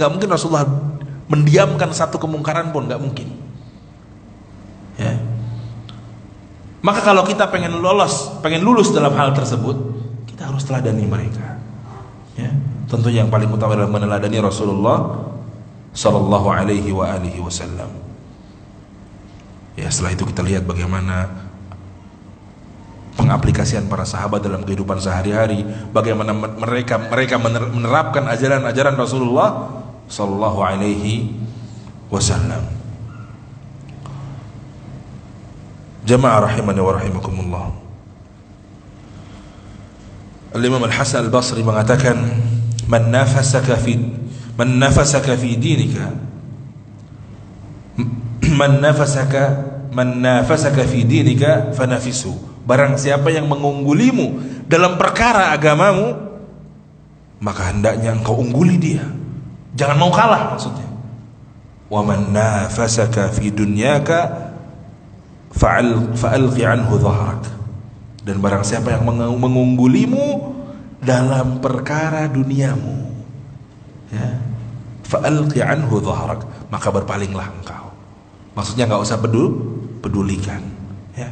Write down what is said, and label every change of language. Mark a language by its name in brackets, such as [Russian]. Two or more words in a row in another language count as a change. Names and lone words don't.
[Indonesian] Nggak mungkin Rasulullah mendiamkan satu kemungkaran pun, nggak mungkin, ya. Maka kalau kita pengen lulus dalam hal tersebut, kita harus teladani mereka. Tentu yang paling utama adalah meneladani Rasulullah [Arabic] صلى الله عليه وعلى آله وسلم. [Indonesian] Ya, setelah itu kita lihat bagaimana pengaplikasian para sahabat dalam kehidupan sehari-hari, bagaimana mereka menerapkan ajaran-ajaran Rasulullah [Arabic] صلى الله عليه وسلم. جماعة رحمني ورحمكم الله. [Indonesian] Al-Imam Al-Hasan Al-Basri mengatakan, [Arabic] من نافسك في دينك من نافسك في دينك فنافسه. [Indonesian] Barang siapa yang mengunggulimu dalam perkara agamamu, maka hendaknya engkau ungguli dia. Jangan mau kalah maksudnya. [Arabic] ومن نافسك في دنياك فألق عنه ظهرك. [Indonesian] Dan barang siapa yang mengunggulimu dalam perkara duniamu, ya, [Arabic] فألق عنه ظهرك, [Indonesian] maka berpalinglah engkau. Maksudnya enggak usah pedulikan, ya.